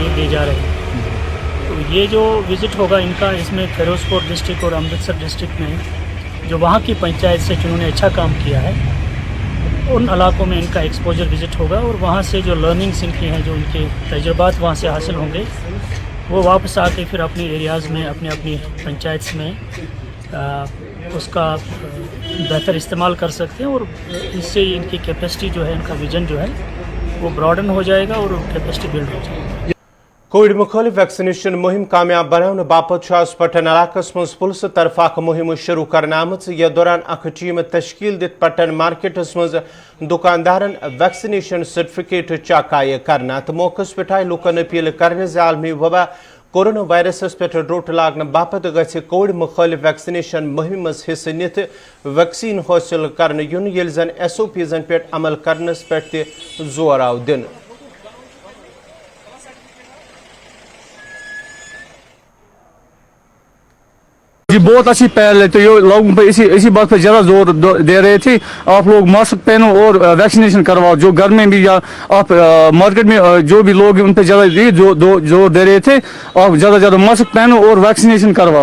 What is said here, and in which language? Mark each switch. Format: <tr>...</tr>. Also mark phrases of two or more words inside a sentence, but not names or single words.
<ur>لیے لے جا رہے ہیں تو یہ جو وزٹ ہوگا ان کا اس میں فیروز پور ڈسٹرکٹ اور امرتسر ڈسٹرکٹ میں جو وہاں کی پنچایت سے جنہوں نے اچھا کام کیا ہے ان علاقوں میں ان کا</ur> <en>exposure visit</en> <ur>ہوگا اور وہاں سے جو لرننگس ان کی ہیں جو ان کے تجربات وہاں سے حاصل ہوں گے وہ واپس آ کے پھر اپنے ایریاز میں اپنی پنچایتس میں اس کا بہتر استعمال کر سکتے ہیں اور اس سے ان کی کیپیسٹی جو ہے ان کا ویژن جو ہے وہ براڈن ہو جائے گا اور</ur> <en>capacity build</en> <ur>ہو جائے گی</ur> <ks>کووڈ مخالف ویکسنیشن مہم کامیاب بنانے باپت پٹن علاقہ مز پولیس طرف اخ مہم شروع کرنے آمت یہ دوران اخ ٹیم تشکیل دت پٹن مارکیٹس مز دکاندارن</ks> <en>vaccination certificate check</en> <ks>آئی کرنا تو موقع پہ آئی لوکن اپیل کرنے عالمی وبا کورونا وائرسس پہ روٹ لاگنے باپت گھس کووڈ مخالف ویکسنیشن مہم مز حصہ نت ویکسین حاصل کرنے یون یل زن ایس او پیزن پہ عمل کرنس پہ تہ زور آو دن</ks> <ur>جی بہت اچھی پہل ہے تو یہ لوگوں پہ اسی بات پہ زیادہ زور دے رہے تھے آپ لوگ ماسک پہنو اور ویکسینیشن کرواؤ جو گھر میں بھی یا آپ مارکیٹ میں جو بھی لوگ ان پہ زیادہ زور دے رہے تھے آپ زیادہ ماسک پہنو اور ویکسینیشن کرواؤ</ur>